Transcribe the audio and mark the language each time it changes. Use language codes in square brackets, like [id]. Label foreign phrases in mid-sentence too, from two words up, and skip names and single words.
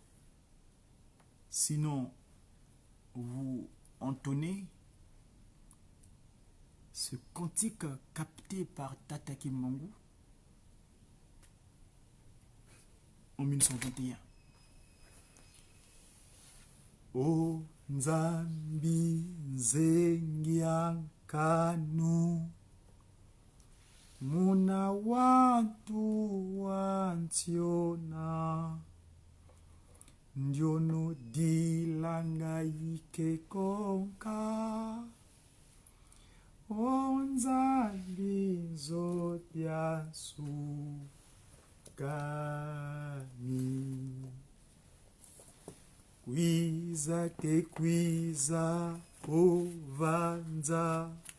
[fr] Sinon, vous entonnez ce cantique capté par Tata Kimbangu en 1921. [kg] O Nzambi Zengiankanu Muna wantu wantiona Ndiono dilanga ike konka Onzambi zodia sukani Kwiza te kwiza ovanza